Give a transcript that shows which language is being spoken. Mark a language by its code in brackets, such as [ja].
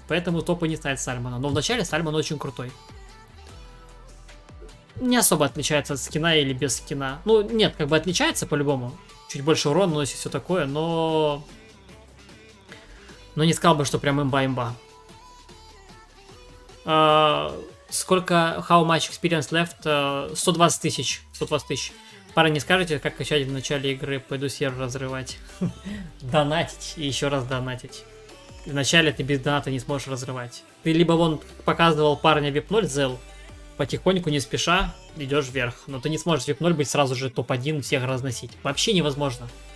[ru] Поэтому топы не ставят Сальмона. Но вначале Сальмон очень крутой. Не особо отличается от скина или без скина. Ну, нет, как бы отличается по-любому. Чуть больше урона наносит, все такое, но... Но не сказал бы, что прям имба-имба. Сколько [en] how much experience left? [ru] 120 тысяч. 120 тысяч. Пара, не скажете, как качать в начале игры? Пойду сервер разрывать. Донатить и еще раз донатить. Вначале ты без доната не сможешь разрывать. Ты либо вон показывал парня VIP 0 Зел, потихоньку, не спеша, идешь вверх. Но ты не сможешь VIP 0 быть сразу же топ-1, всех разносить. Вообще невозможно.